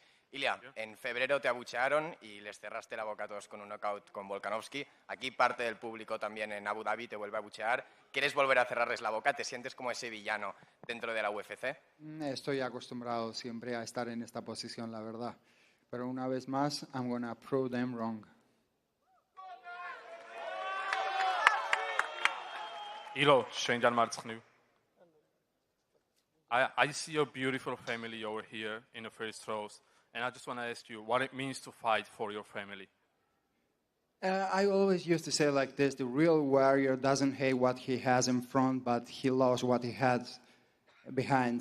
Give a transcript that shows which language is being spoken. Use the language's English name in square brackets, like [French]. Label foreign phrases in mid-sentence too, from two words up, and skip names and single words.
[Spanish] Ilia, en febrero te abuchearon y les cerraste la boca a todos con un knockout con Volkanovski. Aquí parte del público también en Abu Dhabi te vuelve a abuchear. ¿Quieres volver a cerrarles la boca? ¿Te sientes como ese villano dentro de la UFC? Estoy acostumbrado siempre a estar en esta posición, la verdad. Pero una vez más, [English] I'm gonna prove them wrong. Ilo, [Georgian] შენგან მარცხნივ. [English] I see your beautiful family over here in the first rows, and I just want to ask you what it means to fight for your family. I always used to say like this: the real warrior doesn't hate what he has in front, but he loves what he has behind.